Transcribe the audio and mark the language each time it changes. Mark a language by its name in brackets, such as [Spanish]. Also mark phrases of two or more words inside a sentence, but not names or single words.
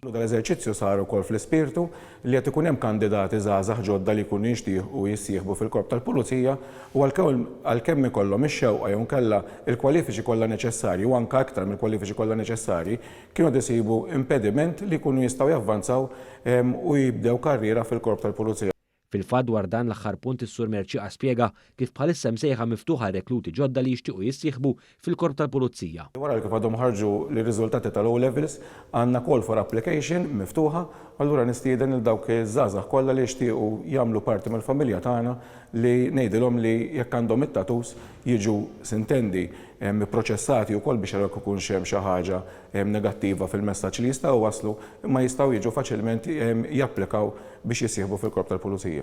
[Maltese] Dal-eżerċizzju sar ukoll fl-ispirtu li qed ikun hemm kandidati żgħażagħ ġodda li jkunu jixtiequ jissieħbu fil-Korp tal-Pulizija u għalkemm ikollhom ix-xewqa jew nkella l-kwalifiċi kollha neċessarji u anke aktar mill-kwalifiċi kollha neċessarji kienu isibu impediment li jkunu jistgħu javvanzaw u jibdew karriera fil-Korp tal-Pulizija. Fil-fatt dwar dan l-aħħar punt is-Sur Merċieqa spjega kif bħalissa msejħa miftuħa rekluti ġodda li jixtiequ jissieħbu fil-Korp tal-Pulizija. Wara li kif għadhom ħarġu l-riżultati tal-O-levels għandna [English] call for application [Maltese] miftuħa, allura nistieden il dawk iż-żgħażagħ kollha li jixtiequ jagħmlu parti mill-familja tagħna li ngħidilhom li jekk għandhom it-tatus jiġu sintendi proċessati wkoll biex jaraw ikun hemm xi ħaġa negattiva fil-messaġġ li jistgħu waslu imma jistgħu jiġu faċilment japplikaw biex jissieħbu fil-Korp tal-Pulizija.